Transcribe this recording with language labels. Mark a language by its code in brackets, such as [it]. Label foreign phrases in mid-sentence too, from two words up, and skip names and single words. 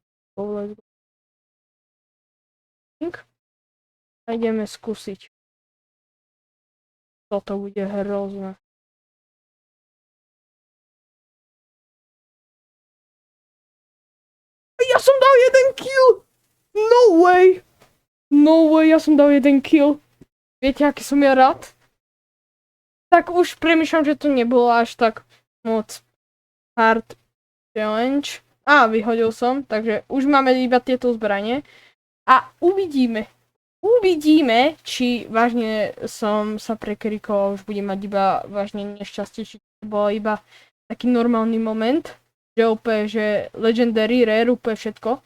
[sk] A ideme skúsiť. Toto bude hrozné. Ja som dal jeden kill! [en] No way, [sk] ja som dal jeden kill. Viete, aký som ja rád? Tak už premýšľam, že to nebolo až tak moc [en] hard challenge. [sk] vyhodil som, takže už máme iba tieto zbranie. A uvidíme, či vážne som sa prekrikoval, už budem mať iba vážne nešťastie, či to bolo iba taký normálny moment, že úplne, že [en] legendary, rare, [sk] úplne všetko.